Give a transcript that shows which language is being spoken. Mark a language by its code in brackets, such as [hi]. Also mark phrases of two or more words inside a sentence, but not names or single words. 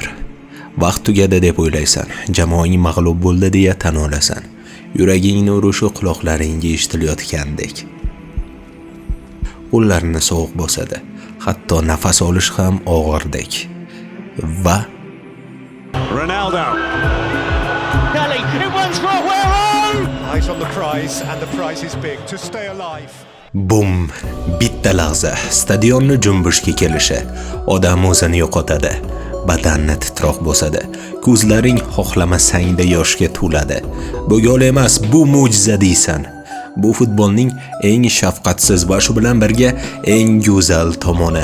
[uz] Vaqt tugadi deb o'ylaysan, jamoang mag'lub bo'ldi deya tan olasan. Yuragingning urushi quloqlaringga eshitilayotgandek. Qo'llarni sovuq bosadi, hatto nafas olish ham og'irdek. Va Ronaldo. [en] Kelly, it went for Aguero! Eyes on the prize, and the prize is big to stay alive. [uz] bum, bitta lahza, stadionni junbushga kelishi, odam o'zini yo'qotadi, badanni titroq bosadi, ko'zlaring xohlamasangda yoshga to'ladi. Bu gol emas, bu mo'jiza deysan. Bu futbolning eng shafqatsiz va shu bilan birga eng go'zal tomoni.